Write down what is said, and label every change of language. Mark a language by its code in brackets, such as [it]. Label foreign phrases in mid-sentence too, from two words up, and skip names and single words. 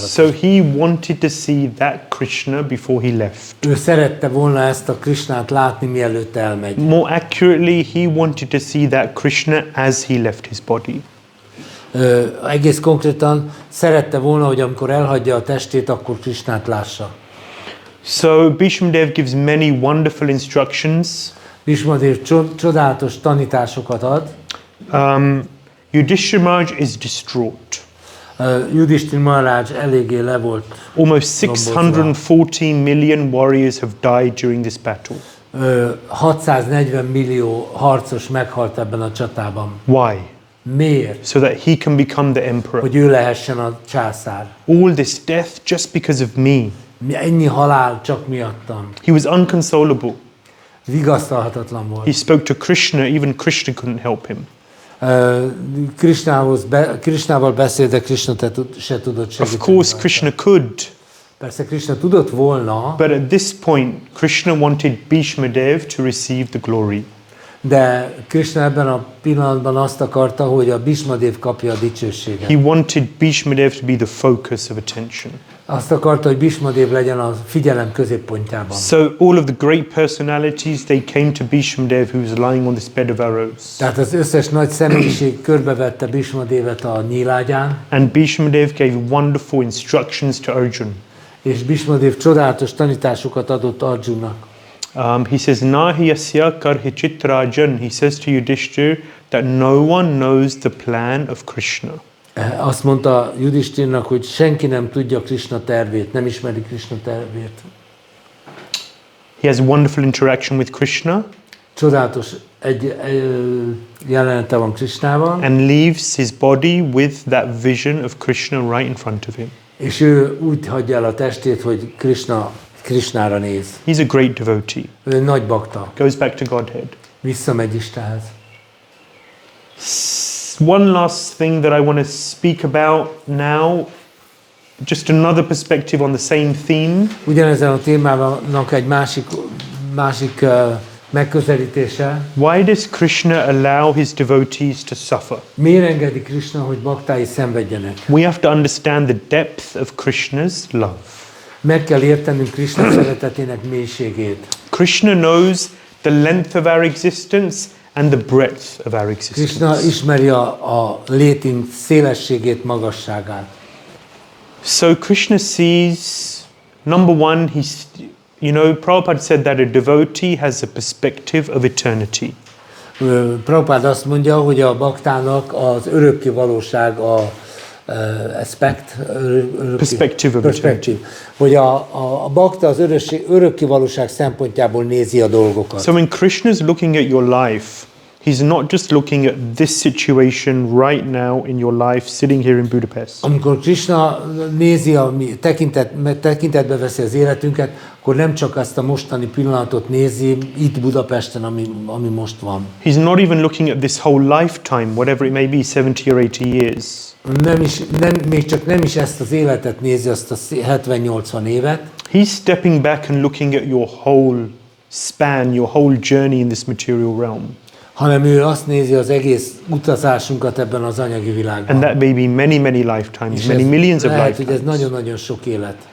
[en] So he wanted to see that Krishna before he left. [hu] Ő szerette volna ezt a Krishnát látni, mielőtt elmegy. [en] More accurately, he wanted to see that Krishna as he left his body. [hu] Egész konkrétan szerette volna, hogy amikor elhagyja a testét, akkor Krishnát lássa. [en] So Bhishmadev gives many wonderful instructions. [hu] Bhishmadev csodálatos tanításokat ad. [en] Yudhishthira is distraught. [hu] Yudhishthira Mahārāja eléggé le volt. [en] Almost 640 million warriors have died during this battle. [hu] 640 millió harcos meghalt ebben a csatában. [en] Why? [hu] Miért? [en] So that he can become the emperor. [hu] Hogy ő lehessen a császár. [en] All this death just because of me. [hu] Ennyi halál csak miattam. [en] He was unconsolable. [hu] Vigasztalhatatlan volt. [en] He spoke to Krishna, even Krishna couldn't help him. [hu] Krishnával beszélt, de Krishna se tudott segíteni. [en] Of course Krishna could. [hu] Persze Krishna tudott volna. [en] But at this point Krishna wanted Bhishmadev to receive the glory. [hu] De Krishna ebben a pillanatban azt akarta, hogy a Bhishmadev kapja a dicsőséget. [en] He wanted Bhishmadev to be the focus of attention. [hu] Azt akarta, hogy Bhishmadev legyen a figyelem középpontjában. [en] So all of the great personalities, they came to Bhishmadev, who was lying on this bed of arrows. [hu] Tehát az összes nagy személyiség körbevette Bhishmadevet a nyílágyán. [en] And Bhishmadev gave wonderful instructions to Arjuna. [hu] És Bhishmadev csodálatos tanításokat adott Arjunnak. [en] He says, [sa] Nahi asya karhichit rajan. [en] He says to Yudhishthira that no one knows the plan of Krishna. [hu] Azt mondta Yudhishthirnak, hogy senki nem tudja Kṛṣṇa tervét, nem ismeri Kṛṣṇa tervét. [en] He has a wonderful interaction with Krishna. [hu] Csodálatos jelenete van Krishnával. [en] And leaves his body with that vision of Krishna right in front of him. [hu] És ő úgy hagyja el a testét, hogy Krishnára néz. [en] He's a great devotee. [hu] Ő nagy bakta. [en] Goes back to Godhead. [hu] Visszamegy Istenhez. [en] One last thing that I want to speak about now, just another perspective on the same theme. [hu] Ugyanezen a témának egy másik megközelítése. [en] Why does Krishna allow his devotees to suffer? [hu] Miért engedi Krishna, hogy baktái szenvedjenek? [en] We have to understand the depth of Krishna's love. [hu] Meg kell értenünk Krishna szeretetének mélységét. [en] Krishna knows the length of our existence and the breadth of our existence. [hu] Krishna ismeri a létünk szélességét, magasságát. [en] So Krishna sees, number one, Prabhupada said that a devotee has a perspective of eternity. [hu] Prabhupada azt mondja, hogy a baktának az örökké valóság [en] perspective of eternity. [hu] Hogy a bakta az örökké valóság szempontjából nézi a dolgokat. [en] So when Krishna is looking at your life, he's not just looking at this situation right now in your life, sitting here in Budapest. [hu] Amikor Krishna nézi, tekintetbe veszi az életünket, akkor nem csak azt a mostani pillanatot nézi itt Budapesten, ami most van. [en] He's not even looking at this whole lifetime, whatever it may be, 70 or 80 years. [hu] Még csak nem is ezt az életet nézi, azt a 70-80 évet. [en] He's stepping back and looking at your whole span, your whole journey in this material realm. [hu] Hanem ő azt nézi az egész utazásunkat ebben az anyagi világban. [en] And that may be many, many lifetimes, many millions of [hu] lehet, hogy ez [en] lifetimes. [hu] nagyon-nagyon sok élet.